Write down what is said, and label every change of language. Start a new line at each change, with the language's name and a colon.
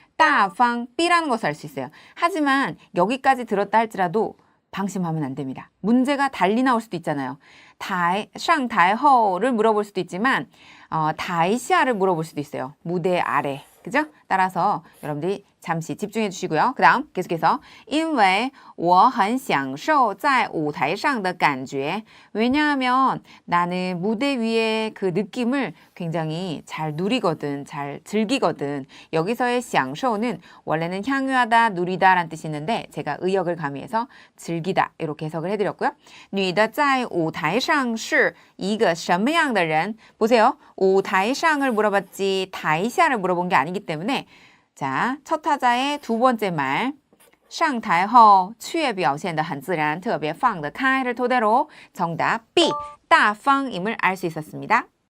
Korean: 大方 B라는 것을 알 수 있어요. 하지만 여기까지 들었다 할지라도 방심하면 안 됩니다. 문제가 달리 나올 수도 있잖아요. 上台后를 물어볼 수도 있지만 台下를 물어볼 수도 있어요. 무대 아래. 그죠? 따라서 여러분들이 잠시 집중해 주시고요. 그 다음 계속해서
Chinese: 因为我很享受在舞台上的感觉.
Korean: 왜냐하면 나는 무대 위의 그 느낌을 굉장히 잘 누리거든, 잘 즐기거든. 여기서의 享受는 원래는 향유하다, 누리다 라는 뜻이 있는데 제가 의역을 가미해서 즐기다 이렇게 해석을 해드렸고요.
Chinese: 女的在舞台上是一个什么样的人?
Korean: 보세요. 舞台上을 물어봤지台下를 물어본 게 아니기 때문에 자, 첫 타자의 두 번째 말
Chinese: 上台后却表现得很自然特别放得开
Korean: 를 토대로 정답 B, 大方임을 알 수 있었습니다.